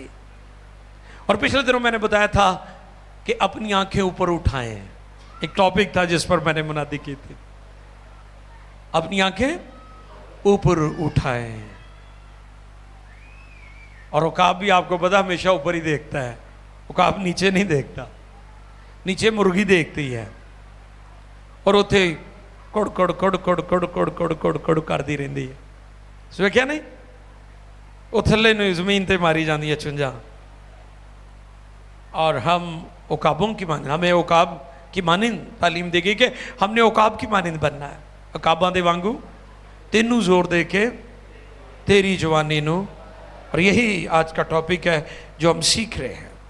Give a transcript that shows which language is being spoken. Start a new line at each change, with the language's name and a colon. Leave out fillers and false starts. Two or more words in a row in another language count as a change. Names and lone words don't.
Urdu: اور پچھلے دنوں میں نے بتایا تھا کہ اپنی آنکھیں اوپر اٹھائیں، ایک ٹاپک تھا جس پر میں نے منادی کی تھی، اپنی آنکھیں اوپر اٹھائیں۔ اور عقاب بھی آپ کو پتا ہمیشہ اوپر ہی دیکھتا ہے، عقاب نیچے نہیں دیکھتا، نیچے مرغی دیکھتی ہے اور
Punjabi: اتھے کڑ کڑ کڑ کڑ کڑ کڑ کڑ کڑ کڑ کردی رہندی ہے،
Urdu: سو کیا نہیں وہ
Punjabi: تھلے نو زمین تے ماری جاندی ہے چنجا۔
Urdu: اور ہم عقابوں کی مانند، ہمیں عقاب کی مانند تعلیم دے گی کہ ہم نے عقاب کی مانند بننا ہے،
Punjabi: عقاباں دے وانگو تینوں زور دے کے تیری جوانی نو۔
Urdu: اور یہی آج کا ٹاپک ہے جو ہم سیکھ رہے ہیں۔